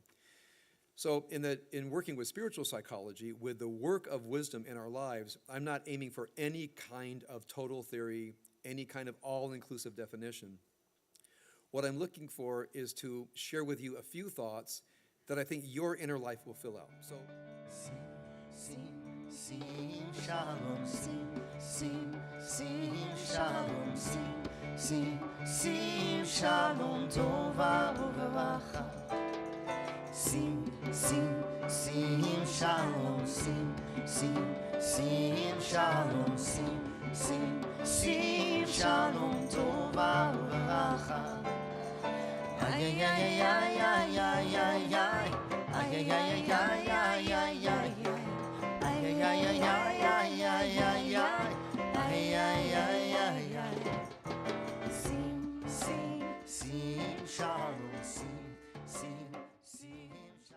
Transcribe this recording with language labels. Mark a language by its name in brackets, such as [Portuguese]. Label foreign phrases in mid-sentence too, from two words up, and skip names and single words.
[English] So in working with spiritual psychology, with the work of wisdom in our lives, I'm not aiming for any kind of total theory, any kind of all-inclusive definition. What I'm looking for is to share with you a few thoughts that I think your inner life will fill out. So, [Hebrew] שים, שלום, שים, שלום, שים, שלום, טובה וברכה. שים, שלום, שים, שלום, שים, שלום, טובה וברכה. Ay, ay, ay, ay, ay, ay, ay, ay, ay, ay, ay, ay, ay, ay. Ay, ay, ay, ay, ay, ay, ay, ay, ay, ay, ay, ay, ay. שים, שלום, שים,